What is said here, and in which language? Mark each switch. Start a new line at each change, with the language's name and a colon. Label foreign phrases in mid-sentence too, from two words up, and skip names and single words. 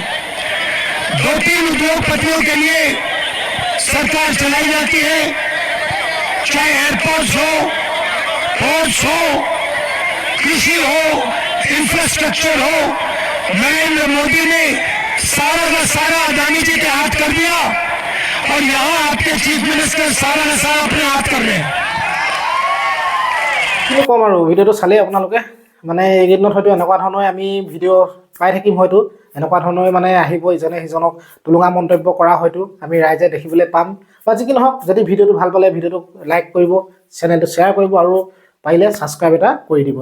Hindi: 2-3 उद्योगपतियों के लिए सरकार चलाई जाती है, चाहे एयरपोर्ट्स हो, पोर्ट्स हो, कृषि हो, इंफ्रास्ट्रक्चर हो। नरेंद्र मोदी ने सारा का सारा अदानी जी के हाथ कर दिया, और यहाँ आपके चीफ मिनिस्टर सारा का सारा अपने हाथ कर रहे हैं।
Assamese: কি ক'ম আৰু, ভিডিঅ'টো চালেই আপোনালোকে মানে এইকেইদিনত হয়তো এনেকুৱা ধৰণৰ আমি ভিডিঅ' পাই থাকিম। হয়তো এনেকুৱা ধৰণৰ মানে আহিব, ইজনে সিজনক তুলুঙা মন্তব্য কৰা হয়তো আমি ৰাইজে দেখিবলৈ পাম। বা যি কি নহওক, যদি ভিডিঅ'টো ভাল পালে ভিডিঅ'টোক লাইক কৰিব, চেনেলটো শ্বেয়াৰ কৰিব, আৰু পাৰিলে ছাবস্ক্ৰাইব এটা কৰি দিব।